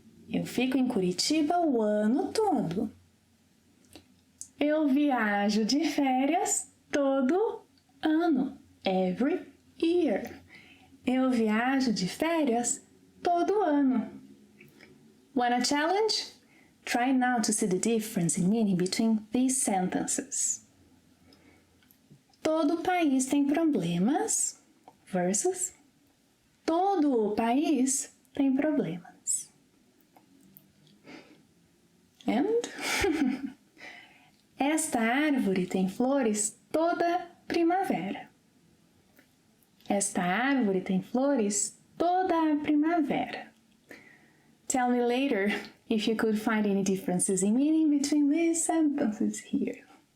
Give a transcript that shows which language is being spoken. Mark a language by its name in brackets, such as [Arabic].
[Portuguese] Eu fico em Curitiba o ano todo. Eu viajo de férias todo ano. [English] Every year. [Portuguese] Eu viajo de férias todo ano. [English] Want a challenge? Try now to see the difference in meaning between these sentences. [Portuguese] Todo país tem problemas versus todo o país tem problemas. And esta árvore tem flores toda primavera. Esta árvore tem flores toda a primavera. [English] Tell me later if you could find any differences in meaning between these sentences here.